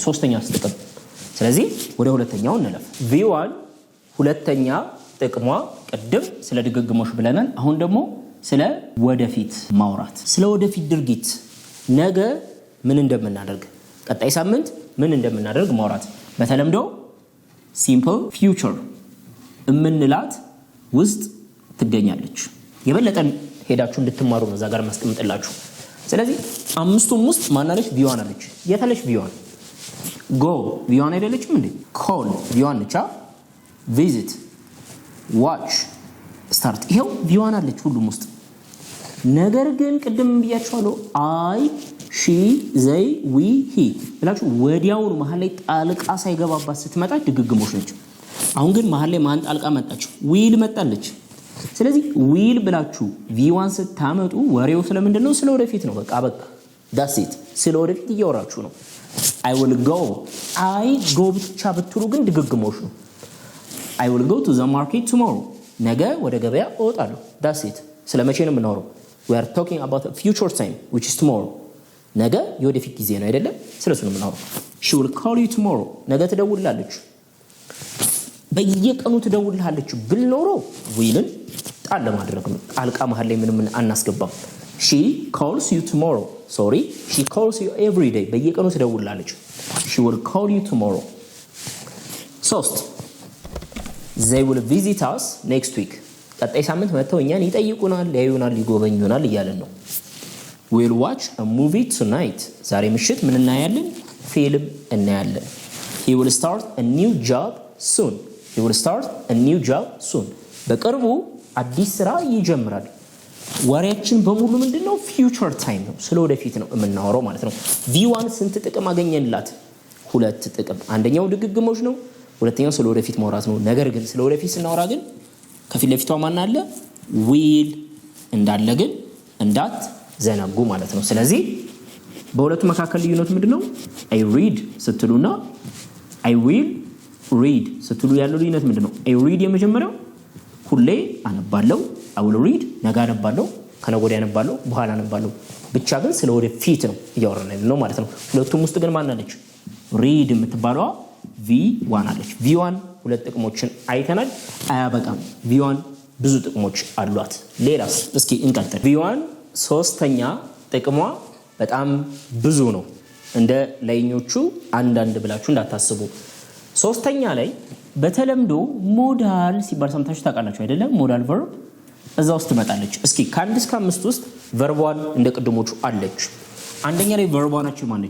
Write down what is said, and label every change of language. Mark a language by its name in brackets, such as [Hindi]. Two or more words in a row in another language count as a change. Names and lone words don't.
[Amharic] ሶስተኛስ ጥቅም ስለዚህ ወደ ሁለተኛው እንለፍ V1 ሁለተኛ ጥቅሟ ቀደም ስለ ድግግሞሽ ብለናል አሁን ደግሞ ስለ ወደፊት ማውራት ስለ ወደፊት ድርጊት ነገ ምን እንደምናደርግ ቀጣይ ሳምንት ምን እንደምናደርግ ማውራት በተለምዶ [English] simple future [Amharic] እምንላት ውስጥ ትገኛለች የበለጠን ሄዳችሁ እንድትማሩ ነው እዛ ጋር ማስቀምጥላችሁ ስለዚህ አምስቱም ውስጥ ማናለች V1 አለች የታለች V1 go V1 አይደለችም እንዴ call V1 ነች [English] visit watch start [Amharic] ይሄው V1 አለች ሁሉም ውስጥ ነገር ግን ቅድም ብያችኋለሁ I [English] she they we he [Amharic] ብላችሁ ወዲያውኑ መሃል ላይ ጣልቃ ሳይገባባት ስትመጣ ድግግሞሽ ነች አሁን ግን መሃል ላይ ማን ጣልቃ መጣች will መጣለች ስለዚህ will ብላችሁ V1 ስታመጡ ወሬው ስለምንድነው ስለ ወደፊት ነው በቃ [English] that's it [Amharic] ስለ ወደፊት እያወራችሁ ነው [English] I will go I go [Amharic] ብቻ ብትሉ ግን ድግግሞሽ ነው [English] I will go to the market tomorrow [Amharic] ነገ ወደ ገበያ እወጣለሁ [English] that's it [Amharic] ስለመቼ ነው የምናወራው [English] we are talking about a future time which is tomorrow [Amharic] ነገ የወደፊት ጊዜ ነው አይደለም ስለሱ ነው የምናወራው [English] she will call you tomorrow [Amharic] ነገ ትደውልላለች በየቀኑ ትደውልላለች ብልኖሮ willን ጣል ለማድረግ ነው ጣልቃ መሃል ላይ ምንም አናስገባም [English] she calls you tomorrow sorry she calls you every day [Amharic] በየቀኑ ትደውልላለች [English] she will call you tomorrow 3 they will visit us next week [Amharic] ቀጣይ ሳምንት መተው እኛን ይጠይቁናል ያዩናል ይጎበኙናል እያለን ነው [English] we'll watch a movie tonight [Amharic] ዛሬ ምሽት ምን እናያለን ፊልም እናያለን [English] he will start a new job [Amharic] soon በቅርቡ አዲስ ስራ ይጀምራል ወሬያችን በሙሉ ምንድነው [English] future time [Amharic] ነው ስለወደፊት ነው የምናወራው ማለት ነው V1 ስንት ጥቅም አገኘንላት ሁለት ጥቅም አንደኛው ድግግሞሽ ነው ሁለተኛው ስለወደፊት ማውራት ነው ነገር ግን ስለወደፊት ስናወራ ግን ከፊት ለፊቷ ማን አለ will እንዳለ ግን እንዳት ዘናጉ ማለት ነው ስለዚህ በሁለቱ መካከል ልዩነቱ ምንድነው [English] I read [Amharic] ስትሉና [English] I will read [Amharic] ስትሉ ያለው ልዩነት ምንድነው [English] I read [Amharic] የመጀመሪያው ሁሌ አነባለሁ [English] I will read [Amharic] ነገ አነባለሁ ከነገ ወዲያ አነባለሁ በኋላ አነባለሁ ብቻ ግን ስለወደፊት ነው እያወራን ነው ማለት ነው ሁለቱም ውስጥ ግን ማን አለች read የምትባለዋ V1 አለች V1 ሁለት ጥቅሞችን አይተናል አያበቃም V1 ብዙ ጥቅሞች አሏት ሌላስ እስኪ እንቀጥል V1 ሶስተኛ ጥቅሟ በጣም ብዙ ነው እንደ ላይኞቹ አንዳንድ ብላችሁ እንዳታስቡ ሶስተኛ ላይ በተለምዶ ሞዳል ሲባል ሰምታችሁ ታውቃላችሁ አይደለም [English] modal verb [Amharic] እዛው ውስጥ ትመጣለች እስኪ ከአንድ እስከ 5 ውስጥ verb 1 እንደ ቅድሞቹ አለች። አንደኛ ላይ verb 1 ማነች?